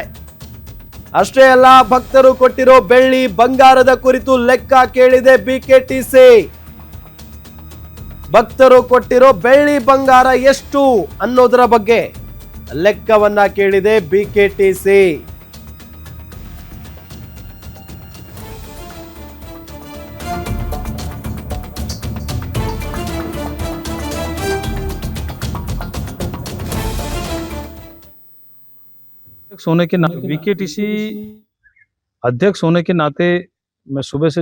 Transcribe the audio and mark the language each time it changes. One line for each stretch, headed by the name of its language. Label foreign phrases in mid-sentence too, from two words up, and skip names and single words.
Kannada: ಅಷ್ಟೇ ಅಲ್ಲ, ಭಕ್ತರು ಕೊಟ್ಟಿರೋ ಬೆಳ್ಳಿ ಬಂಗಾರದ ಕುರಿತು ಲೆಕ್ಕ ಕೇಳಿದೆ ಬಿಕೆಟಿಸಿ. ಭಕ್ತರು ಕೊಟ್ಟಿರೋ ಬೆಳ್ಳಿ ಬಂಗಾರ ಎಷ್ಟು ಅನ್ನೋದರ ಬಗ್ಗೆ ಲೆಕ್ಕವನ್ನ ಕೇಳಿದೆ ಬಿಕೆಟಿಸಿ.
Hindi: होने के नाते बीकेटीसी अध्यक्ष होने के नाते मैं सुबह से